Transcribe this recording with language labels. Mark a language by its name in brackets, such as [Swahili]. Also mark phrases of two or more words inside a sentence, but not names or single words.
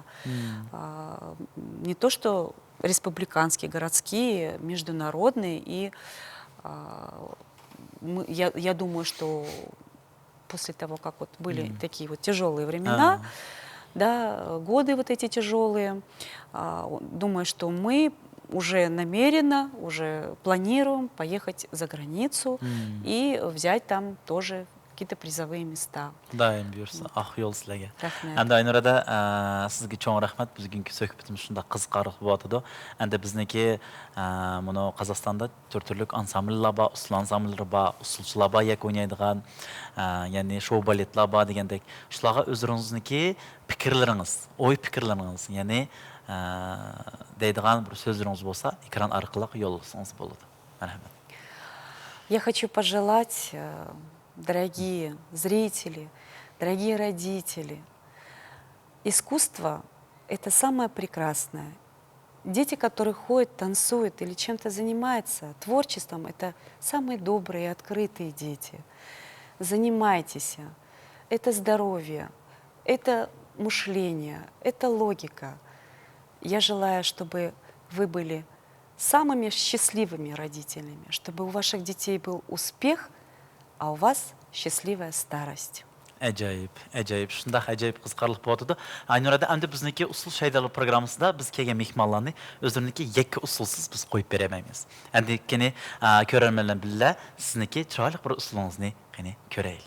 [Russian] Не то, что республиканские, городские, международные, и я думаю, что после того, как вот были такие вот тяжелые времена, да, годы вот эти тяжелые, думаю, что мы уже намеренно, уже планируем поехать за границу и взять там тоже какие-то призовые места. [Uzbek] Daim buyursa, aq yo'l sizlarga. Rahmat. Endi Aynurada sizga cho'ng rahmat. Bugungi suhbatimiz shunda qiziqarli bo'lyotdi. Endi bizniki buni Qozog'istonda turli ansambllar bor, usul ansambllari bor, usulchilar bor, yak o'ynaydigan, ya'ni show baletlar bor degandek. Shularga o'zingizniki fikrlaringiz, o'y fikrlaringiz, ya'ni deydigan bir so'zlaringiz bo'lsa, ekran orqali yo'llasangiz bo'ladi. Marhamat. [Russian] Я хочу пожелать, дорогие зрители, дорогие родители, искусство — это самое прекрасное. Дети, которые ходят, танцуют или чем-то занимаются, творчеством — это самые добрые и открытые дети. Занимайтесь. Это здоровье, это мышление, это логика. Я желаю, чтобы вы были самыми счастливыми родителями, чтобы у ваших детей был успех, а у вас счастливая старость. [Uzbek] Ajoyib, ajoyib. Shunday ajoyib qiziqarli bo'ldi. Aynurada endi bizniki usul shaydalar programmasida biz kelgan mehmonlarni o'zlariniki yakka usulsiz biz qo'yib beramaymiz. Endi kene ko'rarmanlar bilan sizniki chiroyli bir usulingizni qani ko'raylik.